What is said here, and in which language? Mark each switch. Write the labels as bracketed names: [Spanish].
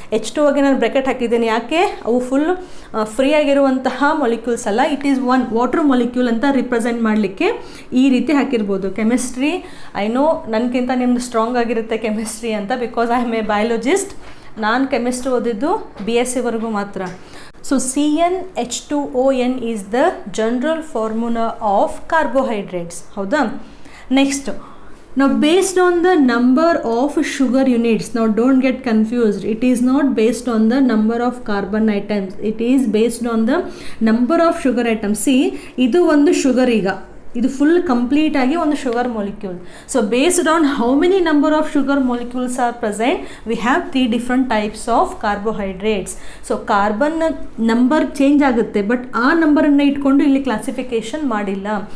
[Kannada] H2Oಗೆ ನಾನು ಬ್ರ್ಯಾಕೆಟ್ ಹಾಕಿದ್ದೀನಿ, ಯಾಕೆ? ಅವು ಫುಲ್ ಫ್ರೀ ಆಗಿರುವಂತಹ ಮಾಲಿಕ್ಯೂಲ್ಸ್ ಅಲ್ಲ, [English] it is one water molecule [Kannada] ಅಂತ ರಿಪ್ರೆಸೆಂಟ್ ಮಾಡಲಿಕ್ಕೆ ಈ ರೀತಿ ಹಾಕಿರ್ಬೋದು. [English] chemistry I know [Kannada] ನನಗಿಂತ ನಿಮ್ದು ಸ್ಟ್ರಾಂಗ್ ಆಗಿರುತ್ತೆ ಕೆಮಿಸ್ಟ್ರಿ ಅಂತ, [English] Because I am a biologist. [Kannada] ನಾನು ಕೆಮಿಸ್ಟ್ರಿ ಓದಿದ್ದು BSc ವರೆಗೂ ಮಾತ್ರ. [English] so CnH2ON is the general formula of carbohydrates, [Kannada] ಹೌದಾ? [English] Next, now based on the number of sugar units, now don't get confused, it is not based on the number of carbon atoms, it is based on the number of sugar atoms. [Kannada] See, ಇದು ಒಂದು sugar, ಈಗ ಇದು full complete ಆಗಿ ಒಂದು sugar molecule. [English] So based on how many number of sugar molecules are present, we have 3 different types of carbohydrates. [Kannada] So carbon number change ಆಗುತ್ತೆ, but ಆ ನಂಬರನ್ನು ಇಟ್ಕೊಂಡು ಇಲ್ಲಿ ಕ್ಲಾಸಿಫಿಕೇಶನ್ ಮಾಡಿಲ್ಲ.